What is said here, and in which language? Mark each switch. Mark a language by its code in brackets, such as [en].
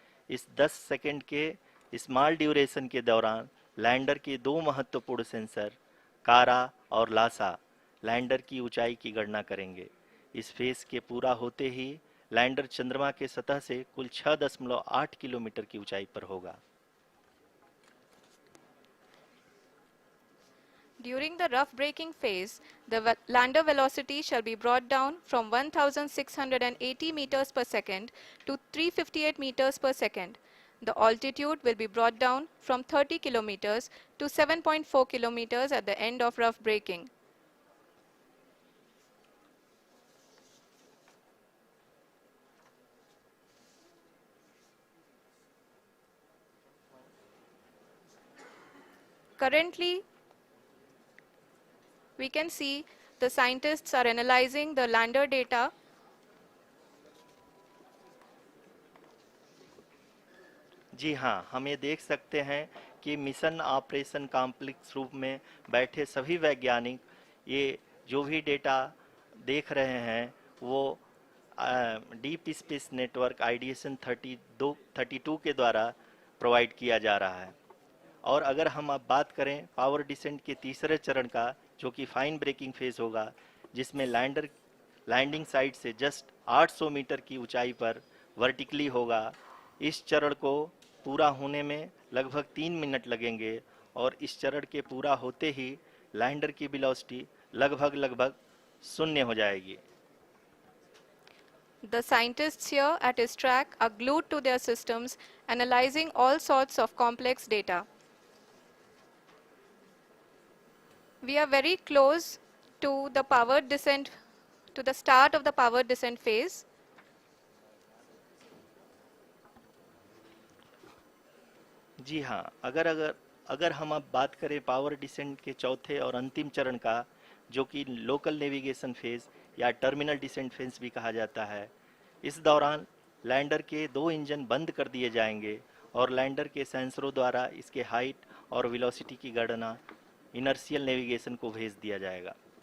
[hi] इस 10 सेकंड के small duration के दौरान लैंडर के 2 महत्वपूर्ण सेंसर कारा और लासा लैंडर की ऊंचाई की गणना करेंगे। इस फेज के पूरा होते ही लैंडर चंद्रमा के सतह से कुल 6.8 किलोमीटर की ऊंचाई पर होगा। [en] During the rough braking phase, the lander velocity shall be brought down from 1680 meters per second to 358 meters per second. The altitude will be brought down from 30 kilometers to 7.4 kilometers at the end of rough braking. Currently, we can see the scientists are analyzing the lander data. [hi] जी हाँ, हम ये देख सकते हैं कि mission operation complex रूप में बैठे सभी वैज्ञानिक ये जो भी डेटा देख रहे हैं वो डीप स्पेस नेटवर्क IDSN 32 के द्वारा प्रोवाइड किया जा रहा है। और अगर हम अब बात करें पावर डिसेंट के तीसरे चरण का, जो कि फाइन ब्रेकिंग फेज होगा, जिसमें लैंडिंग साइट से जस्ट 800 मीटर की ऊंचाई पर वर्टिकली होगा। इस चरण को पूरा होने में लगभग 3 मिनट लगेंगे और इस चरण के पूरा होते ही लैंडर की वेलोसिटी लगभग शून्य हो जाएगी। [en] The scientists here at ISTRAC are glued to their systems, analyzing all sorts of complex data. We are very close to the powered descent, to the start of the powered descent phase. [hi] जी हाँ, अगर हम अब बात करें power descent के चौथे और अंतिम चरण का, जो कि लोकल नेविगेशन फेज या टर्मिनल डिसेंट फेज भी कहा जाता है, इस दौरान लैंडर के 2 इंजन बंद कर दिए जाएंगे और लैंडर के सेंसरों द्वारा इसके हाइट और वेलोसिटी की गणना इनर्शियल नेविगेशन को भेज दिया जाएगा।